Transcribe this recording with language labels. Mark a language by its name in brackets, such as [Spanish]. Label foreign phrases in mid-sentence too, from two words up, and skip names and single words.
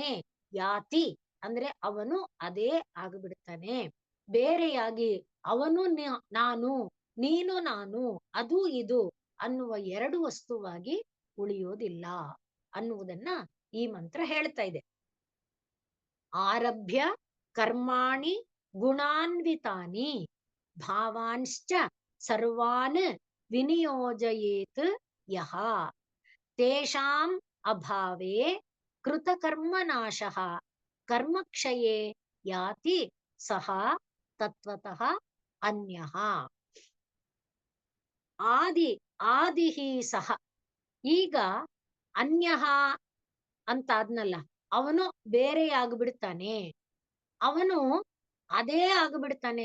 [Kannada] ಯಾತಿ ಅಂದ್ರೆ ಅವನು ಅದೇ ಆಗಿಬಿಡ್ತಾನೆ. ಬೇರೆಯಾಗಿ ಅವನು ನಾನು ನೀನು ನಾನು ಅದು ಇದು ಅನ್ನುವ ಎರಡು ವಸ್ತುವಾಗಿ ಉಳಿಯೋದಿಲ್ಲ ಅನ್ನುವುದನ್ನ ಈ ಮಂತ್ರ ಹೇಳ್ತಾ ಇದೆ. [Sanskrit] ಆರಭ್ಯ ಕರ್ಮಾಣಿ ಗುಣಾನ್ವಿತಾನಿ ಭಾವಾಂಶ್ಚ ಸರ್ವಾನ್ ವಿನಿಯೋಜಯೇತ್ ಯಹ ತೇಷಾಂ ಅಭಾವೇ ಕೃತಕರ್ಮನಾಶಃ ಕರ್ಮಕ್ಷಯೇ ಯಾತಿ ಸಹ ತತ್ವತಃ ಅನ್ಯಃ. [Kannada] ಆದಿ ಆದಿಹಿ ಸಹ, ಈಗ ಅನ್ಯಃ ಅಂತ ಆದ್ನಲ್ಲ, ಅವನು ಬೇರೆ ಆಗ್ಬಿಡ್ತಾನೆ, ಅವನು ಅದೇ ಆಗ್ಬಿಡ್ತಾನೆ.